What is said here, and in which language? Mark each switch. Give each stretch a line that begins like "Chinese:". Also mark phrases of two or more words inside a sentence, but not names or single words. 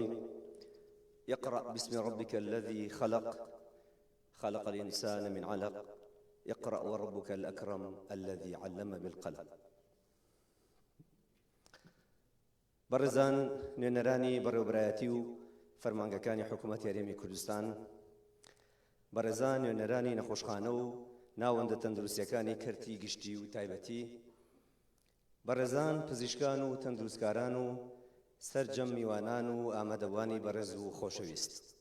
Arabic: يقرأ باسم ربك الذي خلق خلق الإنسان من علق يقرأ وربك الأكرم الذي علم بالقلم.
Central Kurdish: برزان نێنەرانی بەڕێوەبرایەتی و فەرمانگەکانی حکوومەت یاریێمی کوردستان، بەڕێزان نێنەرانی نەخۆشخانە و ناوەندە تەندروستیەکانی کەرتی گشتی و تایبەتی، بەڕێزان پزیشکان و تەندروستکاران و سەرجەم میوانان و ئامادەوانی بەڕێز و خۆشەویست،